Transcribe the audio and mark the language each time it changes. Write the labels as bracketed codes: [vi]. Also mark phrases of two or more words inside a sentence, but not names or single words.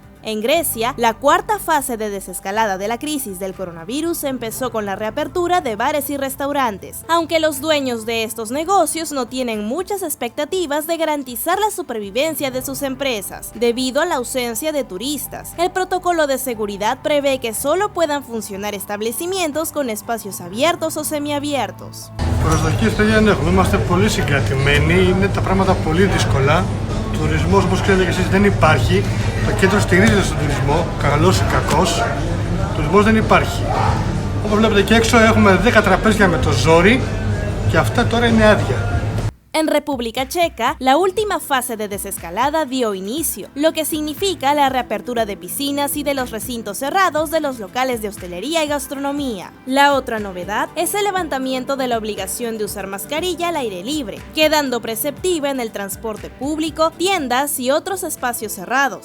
[es] En Grecia, la cuarta fase de desescalada de la crisis del coronavirus empezó con la reapertura de bares y restaurantes, aunque los dueños de estos negocios no tienen muchas expectativas de garantizar la supervivencia de sus empresas, debido a la ausencia de turistas. El protocolo de seguridad prevé que solo puedan funcionar establecimientos con espacios abiertos o semiabiertos. [el] Προσδοκίες, παιδιά, έχουμε. Είμαστε πολύ συγκρατημένοι. Είναι τα πράγματα πολύ δύσκολα. Τουρισμός, όπως ξέρετε και εσείς, δεν υπάρχει. Το κέντρο στηρίζεται στον τουρισμό, καλός ή κακός. Τουρισμός δεν υπάρχει. Όπως βλέπετε και έξω έχουμε 10 τραπέζια με το ζόρι και αυτά τώρα είναι άδεια. [es] En República Checa, la última fase de desescalada dio inicio, lo que significa la reapertura de piscinas y de los recintos cerrados de los locales de hostelería y gastronomía. La otra novedad es el levantamiento de la obligación de usar mascarilla al aire libre, quedando preceptiva en el transporte público, tiendas y otros espacios cerrados.